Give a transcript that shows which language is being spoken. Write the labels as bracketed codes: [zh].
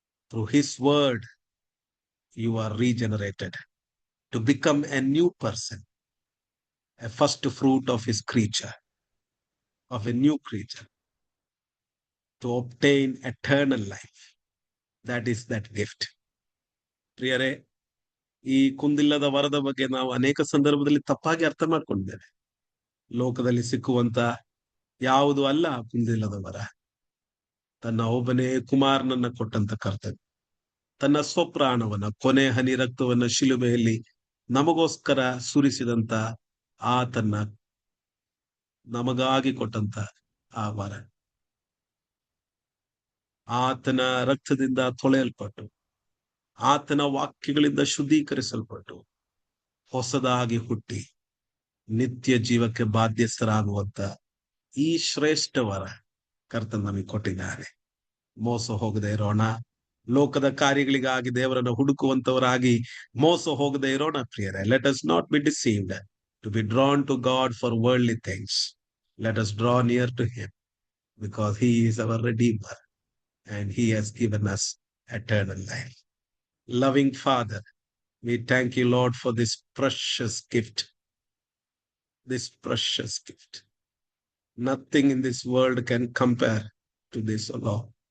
[en] Through His word, you are regenerated to become a new person, a first fruit of His creature, of a new creature, to obtain eternal life. That is that gift. [kn] ಪ್ರಿಯರೇ, ಈ ಕುಂದಿಲ್ಲದ ವರದ ಬಗ್ಗೆ ನಾವು ಅನೇಕ ಸಂದರ್ಭದಲ್ಲಿ ತಪ್ಪಾಗಿ ಅರ್ಥ ಮಾಡ್ಕೊಂಡಿದ್ದೇವೆ. ಲೋಕದಲ್ಲಿ ಸಿಕ್ಕುವಂತ ಯಾವುದು ಅಲ್ಲ ಕುಂದಿಲ್ಲದ ವರ. ತನ್ನ ಒಬ್ಬನೇ ಕುಮಾರನನ್ನ ಕೊಟ್ಟಂತ ಕರ್ತವ್ಯ, ತನ್ನ ಸ್ವಪ್ರಾಣವನ್ನ, ಕೊನೆ ಹನಿ ರಕ್ತವನ್ನ ಶಿಲುಬೆಯಲ್ಲಿ ನಮಗೋಸ್ಕರ ಸುರಿಸಿದಂತ ಆತನ್ನ ನಮಗಾಗಿ ಕೊಟ್ಟಂತ ಆ ವರ, ಆತನ ರಕ್ತದಿಂದ ತೊಳೆಯಲ್ಪಟ್ಟು, ಆತನ ವಾಕ್ಯಗಳಿಂದ ಶುದ್ಧೀಕರಿಸಲ್ಪಟ್ಟು, ಹೊಸದಾಗಿ ಹುಟ್ಟಿ ನಿತ್ಯ ಜೀವಕ್ಕೆ ಬಾಧ್ಯಸ್ಥರಾಗುವಂತ ಈ ಶ್ರೇಷ್ಠ ವರ ಕರ್ತನ್ ನಮಗೆ ಕೊಟ್ಟಿದ್ದಾರೆ. ಮೋಸ ಹೋಗದೆ ಇರೋಣ. ಲೋಕದ ಕಾರ್ಯಗಳಿಗಾಗಿ ದೇವರನ್ನು ಹುಡುಕುವಂತವರಾಗಿ ಮೋಸ ಹೋಗದೆ ಇರೋಣ ಪ್ರಿಯರೇ. [en] Let us not be deceived to be drawn to God for worldly things. Let us draw near to him because He is our Redeemer and He has given us eternal life. Loving Father, we thank you, Lord, for this precious gift. This precious gift. Nothing in this world can compare to this, O Lord.